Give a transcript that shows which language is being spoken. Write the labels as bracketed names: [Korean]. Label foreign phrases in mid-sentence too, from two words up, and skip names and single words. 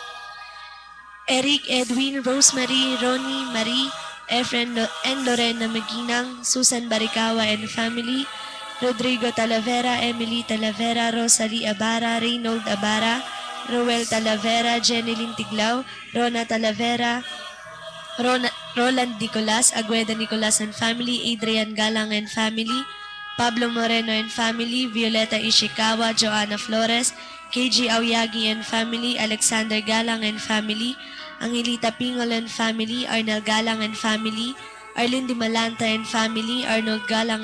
[English] Eric, Edwin, Rosemary, Ronnie, Marie, Efren and Lorena Maginang, Susan Barikawa and family, Rodrigo Talavera, Emily Talavera, Rosalie Abara, Reynold Abara, Roel Talavera, Jeneline Tiglao, Rona Talavera, Roland Nicolas, Agueda Nicolas and family, Adrian Galang and family, Pablo Moreno and family, Violeta Ishikawa, Joanna Flores, KG Aoyagi and family, Alexander Galang and family, Angelita Pingol and family, Arnel Galang and family, Arlene Di Malanta and family, Arnold Galang